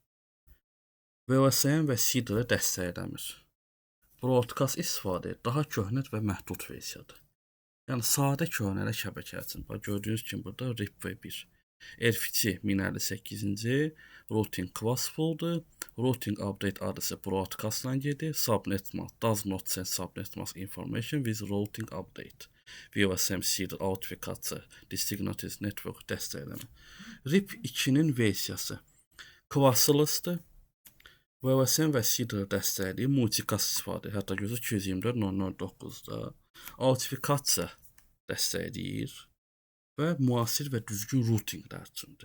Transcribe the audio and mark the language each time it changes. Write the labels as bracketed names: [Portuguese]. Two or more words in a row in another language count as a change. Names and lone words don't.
[Azerbaijani] VLSN və CIDR dəstəkləmir. Broadcast istifadə daha köhnə və məhdud versiyadır. Yəni, sadə köhnələ şəbəkə üçün. Bax, gördüyünüz kimi burada RIP v1. RFC 1058-ci, routing classfuldur, routing update adresi broadcastla gedir, [English] subnet mask does not send subnet mask information with routing update. [Azerbaijani] VLSM CIDR [English] authentication distributed network [Azerbaijani] dəstəkləmir. RIP 2-nin versiyası classless'dır. VLSM və CIDR dəstəkli multicast istifadə, hətta gözü 224.0.9-da authentication dəstəkləyir və müasir və düzgün routinglər üçündür.